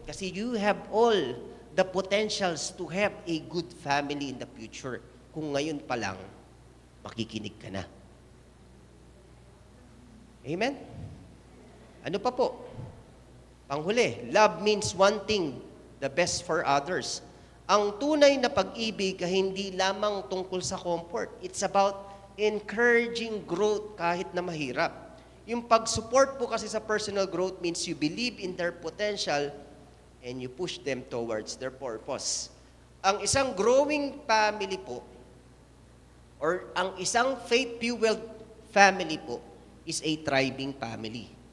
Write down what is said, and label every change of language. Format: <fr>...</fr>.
<en>Kasi you have all the potentials to have a good family in the future.</en> <tl>Kung ngayon pa lang, makikinig ka na.</tl> <en>Amen?</en> <tl>Ano pa po? Panghuli,</tl> <en>love means wanting the best for others.</en> <tl>Ang tunay na pag-ibig ay hindi lamang tungkol sa comfort.</tl> <en>It's about encouraging growth</en> <tl>kahit na mahirap. Yung pag-support po kasi sa</tl> <en>personal growth means you believe in their potential and you push them towards their purpose.</en> <tl>Ang isang growing family po, or ang isang faith-fueled family po,</tl> <en>is a thriving family.</en>